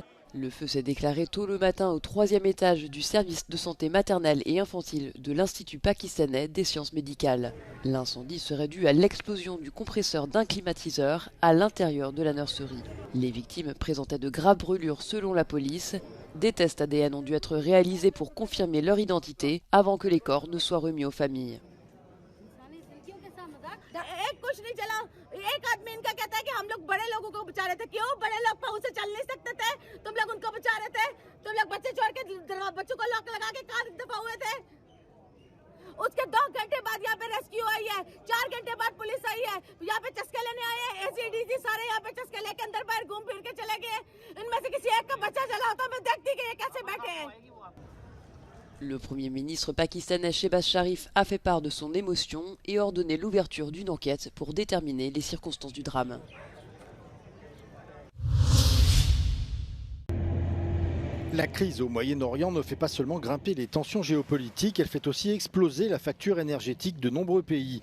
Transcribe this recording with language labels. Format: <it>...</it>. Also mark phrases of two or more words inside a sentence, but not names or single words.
<fr>Le feu s'est déclaré tôt le matin au 3e étage du service de santé maternelle et infantile de l'Institut pakistanais des sciences médicales. L'incendie serait dû à l'explosion du compresseur d'un climatiseur à l'intérieur de la nurserie. Les victimes présentaient de graves brûlures selon la police. Des tests ADN ont dû être réalisés pour confirmer leur identité avant que les corps ne soient remis aux familles.</fr> <ur>کچھ نہیں چلا ایک آدمی ان کا کہتا ہے کہ ہم لوگ بڑے لوگوں کو بچا رہے تھے کیوں بڑے لوگ پاؤں سے چل نہیں سکتے تھے تم لوگ ان کو بچا رہے تھے تم لوگ بچے چھوڑ کے بچوں کو لاک لگا کے کہاں دفع ہوئے تھے اس کے 2 گھنٹے بعد یہاں پہ ریسکیو آئی ہے 4 گھنٹے بعد پولیس آئی ہے یہاں پہ چسکے لینے آئے ہیں اے سی ڈی سی سارے یہاں پہ چسکے لے کے اندر باہر گھوم پھر کے چلے گئے ان میں سے کسی ایک کا بچہ چلا ہوتا میں دیکھتی کہ یہ کیسے بیٹھے ہیں.</ur> <fr>Le Premier ministre pakistanais Shehbaz Sharif a fait part de son émotion et ordonné l'ouverture d'une enquête pour déterminer les circonstances du drame. La crise au Moyen-Orient ne fait pas seulement grimper les tensions géopolitiques, elle fait aussi exploser la facture énergétique de nombreux pays.</fr>